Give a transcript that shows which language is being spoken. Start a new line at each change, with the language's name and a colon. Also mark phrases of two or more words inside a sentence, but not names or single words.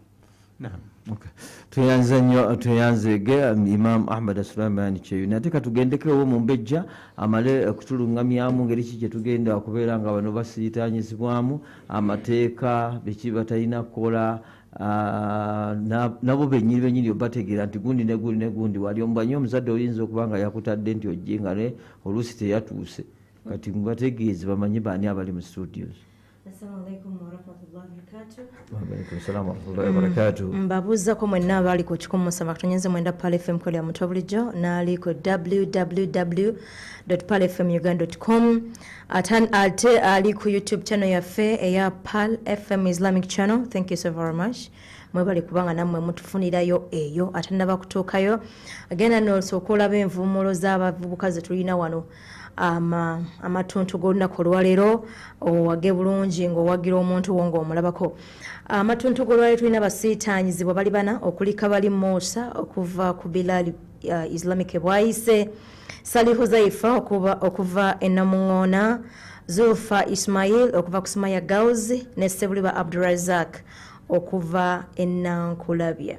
Ganda: tuyanzege Imam Ahmad Suleiman Kyeyune ate katugendekewo mu Mbejja amale okutulungamyamu ngeri ki gyetugenda okubeera nga bano basiitaanyizibwamu amateeka biki batalina kukola nabo benyini obategeera nti gundi ne gundi wali omubanyi omuzadde oyinza okuba nga yakutadde nti ojje nga ne oluusi teyatuuse kati mubategeezi bamanyi baani abali mu studios.
Arabic: السلام عليكم ورحمة الله وبركاته. وعليكم السلام ورحمة الله وبركاته.
Ganda: Mbabuuzako mwenna abali ku 107.9 Pal FM kweli ya muto bulijjo n'ali ku www.palfmuganda.com ate ali ku YouTube channel yaffe eya Pal FM Islamic channel.
English: Thank you so very much.
Ganda: Mwebali kubanga nammwe mutufunirayo eyo ate nabakutuukayo agenda n'osooka olaba envuumuulo z'abavubuka ze tulina wano amatuntu g'olunaku olwaleero owage bulungi ng'owagira omuntu wo ng'omulabako. Amatuntu g'olwaleero tulina basiitaanyizibwa bali bana okulika bali Musa okuva ku Bilal Islamic bwayise, Sali Huzaifa okuva e Namuŋŋoona, Zulfa Ismail okuva ku Sumaya Girls ne Sebuliba Abdurazak okuva e Nankulabye.